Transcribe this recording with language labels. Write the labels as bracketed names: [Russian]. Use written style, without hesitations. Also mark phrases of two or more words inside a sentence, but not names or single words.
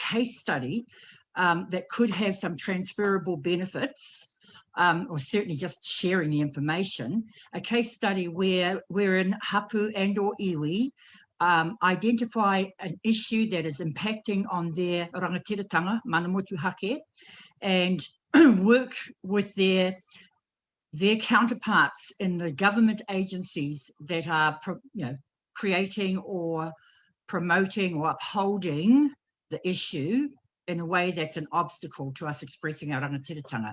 [English] case study that could have some transferable benefits, or certainly just sharing the information, a case study where we're in hapu and or iwi, identify an issue that is impacting on their [Māori] rangatiratanga, mana motu hake, [English] and work with their counterparts in the government agencies that are, you know, creating or promoting or upholding the issue in a way that's an obstacle to us expressing our rangatiratanga.